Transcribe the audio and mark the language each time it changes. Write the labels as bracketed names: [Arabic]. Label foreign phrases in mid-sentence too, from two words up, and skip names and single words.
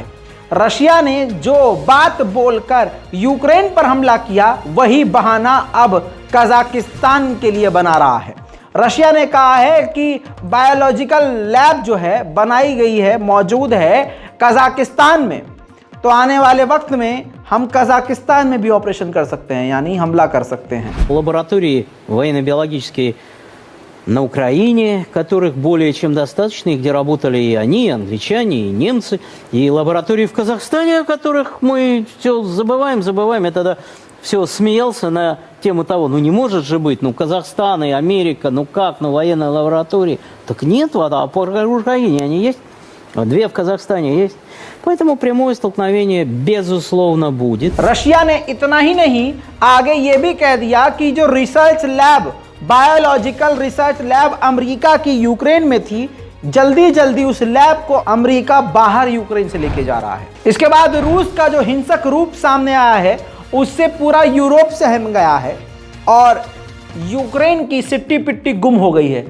[Hindi] रशिया ने जो बात बोलकर यूक्रेन पर हमला किया, वही बहाना अब कजाकिस्तान के लिए बना रहा है। रशिया ने कहा है कि [English] biological lab [Hindi] जो है बनाई गई है, मौजूद है कजाकिस्तान में, तो आने वाले वक्त में हम कजाकिस्तान में भी ऑपरेशन कर सकते हैं, यानी हमला कर सकते हैं। [Russian] Лаборатории военно-биологические на Украине, которых более чем достаточно, и где работали и они, и англичане, и немцы, и лаборатории в Казахстане, о которых мы все забываем. Я тогда все смеялся на тему того, ну не может же быть, ну Казахстан и Америка, ну как, ну военные лаборатории. Так нет, а по Украине они есть, две в Казахстане есть. Поэтому прямое столкновение безусловно будет. [Hindi] रशिया ने इतना ही नहीं, आगे ये भी कह दिया कि जो [English] research lab, biological research lab [Hindi] अमेरिका की यूक्रेन में थी, जल्दी जल्दी उस लैब को अमेरिका बाहर यूक्रेन से लेके जा रहा है। इसके बाद रूस का जो हिंसक रूप सामने आया है, उससे पूरा यूरोप सहम गया है और यूक्रेन की सिट्टी पिट्टी गुम हो गई है।